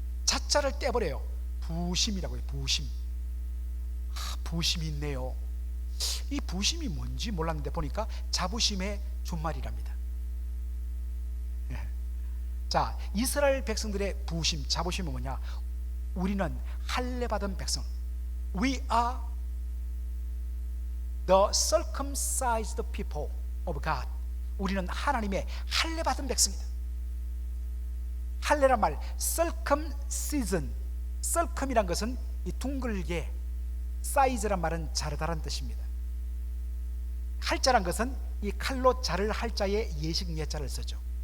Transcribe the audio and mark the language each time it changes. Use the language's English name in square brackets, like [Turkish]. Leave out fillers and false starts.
[Korean] 자자를 떼버려요. 부심이라고 해요. 부심. 부심이 있네요. 이 부심이 뭔지 몰랐는데 보니까 자부심의 준말이랍니다. 자, 이스라엘 백성들의 부심, 자부심은 뭐냐? 우리는 할례 받은 백성. [English] We are the circumcised people of God. [Korean] 우리는 하나님의 할례 받은 백성이다. 할례란 말, circumcision, circum이란 것은 이 둥글게, 사이즈란 말은 자르다란 뜻입니다. 할자란 것은 이 칼로 자를 할자에 예식 예자를 쓰죠.